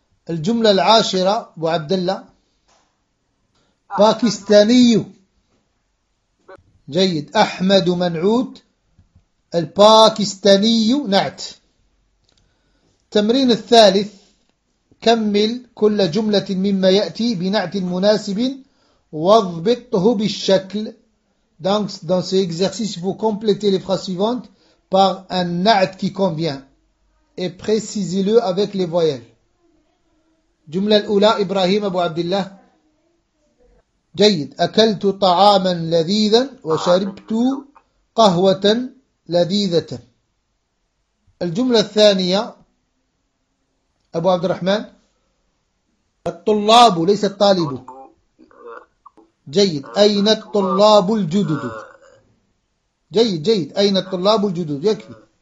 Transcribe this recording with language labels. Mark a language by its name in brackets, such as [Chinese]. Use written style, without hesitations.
[Arabic] الجملة العاشرة أبو عبد الله باكستاني جيد أحمد منعوت الباكستاني نعت. التمرين الثالث كمل كل جملة مما يأتي بنعت مناسب واضبطه بالشكل. [French] Donc dans ce exercice vous complétez les phrases suivantes par un نعت qui convient et précisez-le avec les voyelles. [Arabic] جملة الأولى إبراهيم أبو عبد الله جيد أكلت طعاما لذيذا وشربت قهوة لذيذة. الجملة الثانية أبو عبد الرحمن الطلاب ليس الطالب جيد أين الطلاب الجدد جيد أين الطلاب الجدد يكفي.